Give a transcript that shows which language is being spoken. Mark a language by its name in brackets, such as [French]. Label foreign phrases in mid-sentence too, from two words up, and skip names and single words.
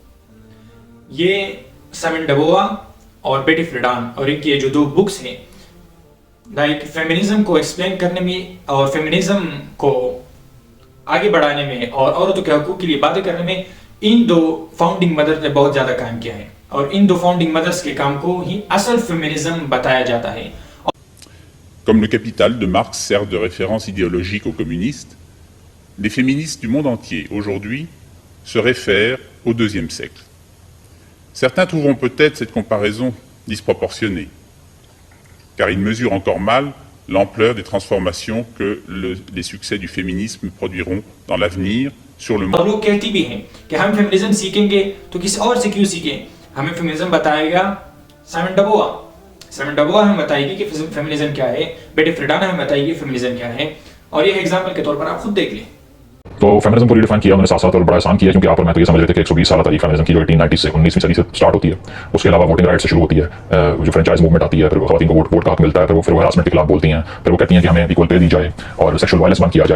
[Urdu] یہ سائمن ڈبوا اور بیٹی فریڈان اور ان کی جو 2 بکس ہیں, [English] like feminism [Urdu] کو ایکسپلین کرنے میں اور فیمنزم کو آگے بڑھانے میں اور عورتوں کے حقوق کے لیے باتیں کرنے میں ان 2 [English] founding mothers [Urdu] نے بہت زیادہ کام کیا ہے, اور ان 2 [English] founding mothers [Urdu] کے کام کو ہی اصل فیمنزم بتایا جاتا ہے. [French] Comme le Capital de Marx sert de référence idéologique aux communistes, les féministes du monde entier aujourd'hui se réfèrent au IIe siècle. Certains trouveront peut-être cette comparaison disproportionnée, car ils mesurent encore mal l'ampleur des transformations que les succès du féminisme produiront dans l'avenir sur le monde. [Urdu] اور لوگ کہتی بھی ہیں کہ ہم فیمنزم سیکھیں گے تو کسی اور سے کیوں سیکھیں, ہمیں فیمنزم بتائے گا سائمن ڈبوا. سائمن ڈبوا ہمیں بتائے گی کہ فیمنزم کیا ہے, بیٹی فریڈان ہمیں بتائے گی فیمنزم کیا ہے, اور یہ ایگزامپل کے طور پر آپ خود دیکھ لیں. تو فیمنزم کو ریڈیفائن کیا انہوں نے ساتھ ساتھ اور بڑا احسان کیا, کیونکہ آپ اور میں تو یہ سمجھ رہے تھے کہ 120 سالہ تاریخ فیمنزم کی جو 1890 سے 19ویں صدی سے سٹارٹ ہوتی ہے, اس کے علاوہ [English] voting right [Urdu] سے شروع ہوتی ہے, جو [English] franchise movement [Urdu] آتی ہے, پھر خواتین کو ووٹ کا حق ملتا ہے, پھر وہ ہراسمنٹ کے خلاف بولتی ہیں, پھر وہ کہتی ہیں کہ ہمیں [English] equal pay [Urdu] دی جائے اور [English] sexual violence [Urdu] بند کیا جائے.